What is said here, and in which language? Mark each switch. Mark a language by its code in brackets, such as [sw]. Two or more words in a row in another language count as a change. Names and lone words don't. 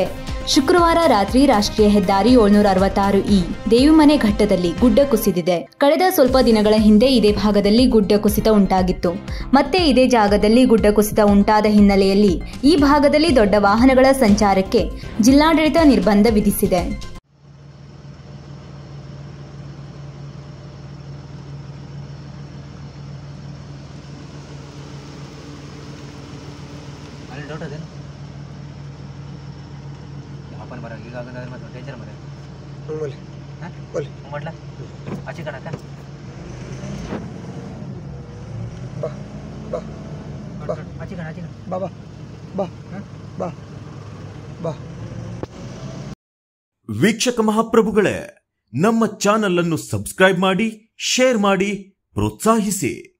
[kn] ಶುಕ್ರವಾರ ರಾತ್ರಿ ರಾಷ್ಟ್ರೀಯ ಹೆದ್ದಾರಿ 766 ದೇವಿಮನೆ ಘಟ್ಟದಲ್ಲಿ ಗುಡ್ಡ ಕುಸಿದಿದೆ. ಕಳೆದ ಸ್ವಲ್ಪ ದಿನಗಳ ಹಿಂದೆ ಇದೇ ಭಾಗದಲ್ಲಿ ಗುಡ್ಡ ಕುಸಿತ ಉಂಟಾಗಿತ್ತು. ಮತ್ತೆ ಇದೇ ಜಾಗದಲ್ಲಿ ಗುಡ್ಡ ಕುಸಿತ ಉಂಟಾದ ಹಿನ್ನೆಲೆಯಲ್ಲಿ ಈ ಭಾಗದಲ್ಲಿ ದೊಡ್ಡ ವಾಹನಗಳ ಸಂಚಾರಕ್ಕೆ ಜಿಲ್ಲಾಡಳಿತ ನಿರ್ಬಂಧ ವಿಧಿಸಿದೆ. [mr] आपण बरं की गाव मग टेन्शन मध्ये बोल हां बोल म्हटलं अशी करा का बा बा बा अशी करा बाबा बा बा ಬಾ. [kn] ವೀಕ್ಷಕ ಮಹಾಪ್ರಭುಗಳೇ, ನಮ್ಮ ಚಾನೆಲ್ ಅನ್ನು ಸಬ್ಸ್ಕ್ರೈಬ್ ಮಾಡಿ, ಶೇರ್ ಮಾಡಿ, ಪ್ರೋತ್ಸಾಹಿಸಿ.